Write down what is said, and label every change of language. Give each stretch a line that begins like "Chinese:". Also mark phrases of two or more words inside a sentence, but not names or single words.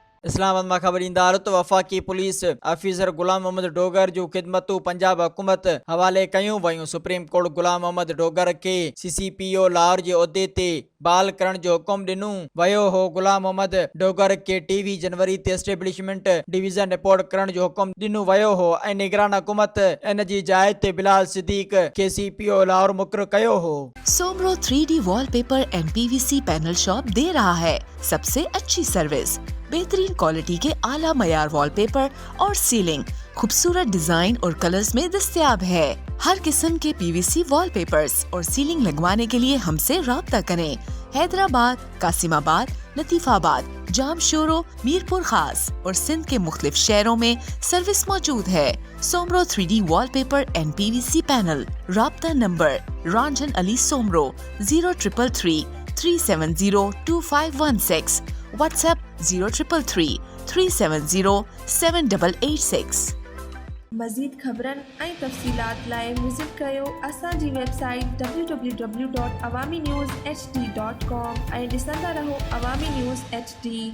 Sindhi: इस्लामाबाद में खबरदार तो वफाकी पुलिस ऑफिसर गुलाम मोहम्मद डोगर जो खिदमतू पंजाब हुकूमत हवाले कयूं वयूं। सुप्रीम कोर्ट गुलाम मोहम्मद डोगर के CCPO लाहौर के उहदे ते बहाल करण जो हुकुम दिनू वयो हो। गुलाम मोहम्मद डोगर के 23 जनवरी ते एस्टेब्लिशमेंट डिवीजन रिपोर्ट करण जो हुकुम दिनू वयो हो ऐं निगरान हुकूमत इन जी जाइ ते बिलाल सिद्दीक के CPO लाहौर मुक़रर कयो हो।
Urdu: سومرو 3D وال پیپر اینڈ PVC پینل شاپ دے رہا ہے سب سے اچھی سروس، بہترین کوالٹی کے اعلیٰ معیار وال پیپر اور سیلنگ خوبصورت ڈیزائن اور کلرز میں دستیاب ہے. ہر قسم کے PVC وال پیپرز اور سیلنگ لگوانے کے لیے ہم سے رابطہ کریں. حیدرآباد، قاسم آباد، لطیف آباد، جامشورو، میرپور خاص اور سندھ کے مختلف شہروں میں سروس موجود ہے. सोमरो 3D वॉलपेपर एंड PVC पैनल। رابطہ نمبر رنجن علی سومرو 0333 370 2516। WhatsApp 0333 370 7886।
Sindhi: मज़ीद ख़बरनि ऐं तफ़सीलात लाइ विज़िट कयो असांजी वेबसाइट www.awamiNewsHD.com ऐं ॾिसंदा रहो अवामी न्यूज़ HD।